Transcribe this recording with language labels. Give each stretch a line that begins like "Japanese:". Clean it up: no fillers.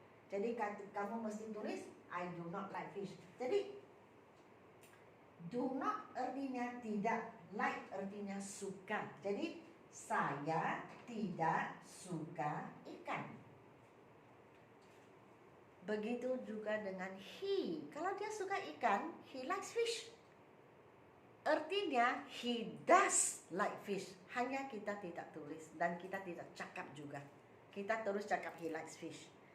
Malay: Jadi kamu mesti tulis
English: I do not like fish.
Malay: Jadi
English: do not
Malay: artinya tidak, like artinya suka. Jadi saya tidak suka ikan. Begitu juga dengan he. Kalau dia suka ikan,
English: he likes fish.
Malay: Artinya
English: he does like fish.
Malay: Hanya kita tidak tulis dan kita tidak cakap juga. Kita terus cakap
English: he likes fish.